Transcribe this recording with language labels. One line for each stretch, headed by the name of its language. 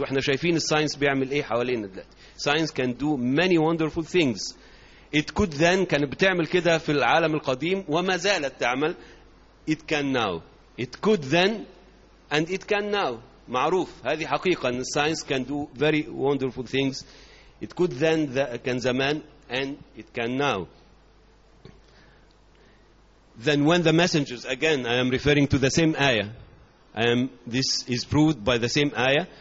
Arabic: وإحنا شايفين الساينس بيعمل إيه حوالينا دلوقتي.
English: Science can do many wonderful things. It could then,
Arabic: كانت بتعمل كده في العالم القديم وما زالت تعمل.
English: It can now. It could then and it can now.
Arabic: معروف. هذه حقيقة.
English: And science can do very wonderful things. It could then,
Arabic: كان زمان,
English: and it can now. Then when the messengers, again, I am referring to the same ayah. This is proved by the same ayah.